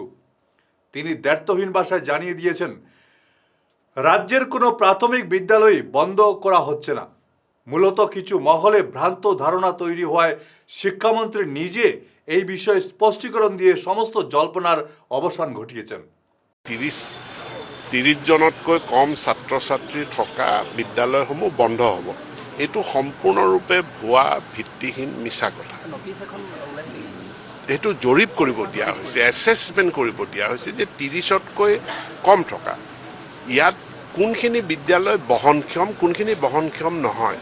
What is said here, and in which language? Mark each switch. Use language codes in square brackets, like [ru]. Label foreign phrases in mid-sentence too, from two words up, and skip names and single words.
[bn] তিনি দ্ব্যর্থহীন ভাষায় জানিয়ে দিয়েছেন, রাজ্যের কোনো প্রাথমিক বিদ্যালয় বন্ধ করা হচ্ছে না। মূলত কিছু মহলে ভ্রান্ত ধারণা তৈরি হওয়ায় শিক্ষামন্ত্রী নিজে এই বিষয়ে স্পষ্টীকরণ দিয়ে সমস্ত জল্পনার অবসান ঘটিয়েছেন। [as] 30 জনতকৈ কম ছাত্ৰ ছাত্ৰী থকা বিদ্যালয়সমূহ বন্ধ হ'ব, এইটো সম্পূৰ্ণৰূপে ভুৱা, ভিত্তিহীন, মিছা কথা। এইটো জৰীপ কৰিব দিয়া হৈছে, এছেছমেণ্ট কৰিব দিয়া হৈছে যে 30তকৈ কম থকা ইয়াত কোনখিনি বিদ্যালয় বহনক্ষম, কোনখিনি বহনক্ষম নহয়।